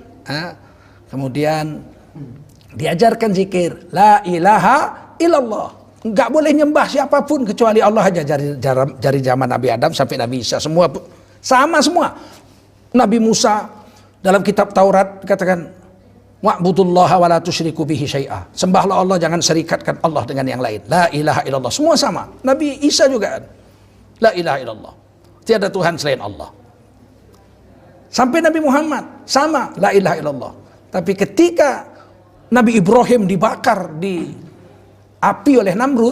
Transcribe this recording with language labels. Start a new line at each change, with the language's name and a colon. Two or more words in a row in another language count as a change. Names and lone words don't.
Indonesian: Kemudian diajarkan zikir
Arabic: لا إله إلا الله.
Indonesian: Enggak boleh nyembah siapapun kecuali Allah aja dari zaman Nabi Adam sampai Nabi Isa semua sama semua. Nabi Musa dalam kitab Taurat katakan
Arabic: واعبدوا الله ولا تشركوا به شيئا.
Indonesian: Sembahlah Allah, jangan serikatkan Allah dengan yang lain.
Arabic: لا إله إلا الله.
Indonesian: Semua sama. Nabi Isa juga
Arabic: لا إله إلا الله.
Indonesian: Tiada Tuhan selain Allah. Sampai Nabi Muhammad sama
Arabic: لا إله إلا الله.
Indonesian: Tapi ketika Nabi Ibrahim dibakar di api oleh Namrud.